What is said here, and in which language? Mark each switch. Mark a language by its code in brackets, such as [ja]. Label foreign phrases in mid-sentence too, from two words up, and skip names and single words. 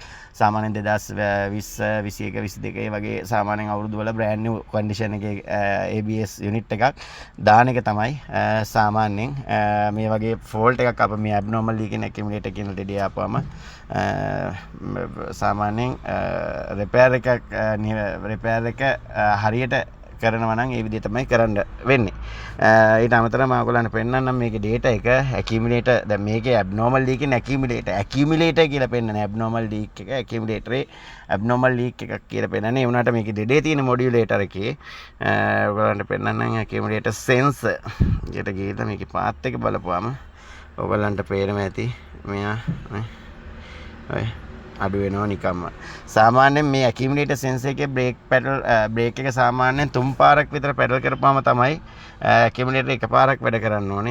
[si] සාමාන්‍යයෙන් 2020 21 22 වගේ සාමාන්‍යයෙන් අවුරුදු වල [en] brand new condition [si] එකේ [en] ABS unit [si] එකක් දාන එක තමයි සාමාන්‍යයෙන් මේ වගේ ෆෝල්ට් එකක් අප මේ [en] abnormal leak in accumulator [si] කියන දෙඩේ ආපුවම සාමාන්‍යයෙන් රිපෙයාර් එක හරියට කරනවා නම් ඒ විදිහ තමයි කරන්න වෙන්නේ. ඊට අමතරව මම ඔයගොල්ලන්ට පෙන්නන්නම් මේකේ data එක accumulator දැන් මේකේ [en] abnormal leak in accumulator [si] කියලා පෙන්නන්නේ [en] abnormal leak [si] එක [en] accumulatorේ abnormal leak [si] එකක් කියලා පෙන්නන්නේ. ඒ වුණාට මේකේ දෙඩේ තියෙන modulator එකේ ඔයගොල්ලන්ට පෙන්නන්නම් [en] accumulator sensor [si] එකට ගිහලා මේකේ path එක බලපුවාම ඔයගොල්ලන්ට පේනවා ඇති මෙයා ඔය අඩු වෙනවා නිකම්ම. සාමාන්‍යයෙන් මේ [en] accumulator sensor [si] එකේ බ්‍රේක් එක සාමාන්‍යයෙන් 3 පාරක් විතර පැඩල් කරපුවාම තමයි ඇකියුමුලේටර් එකපාරක් වැඩ කරන්න ඕනේ.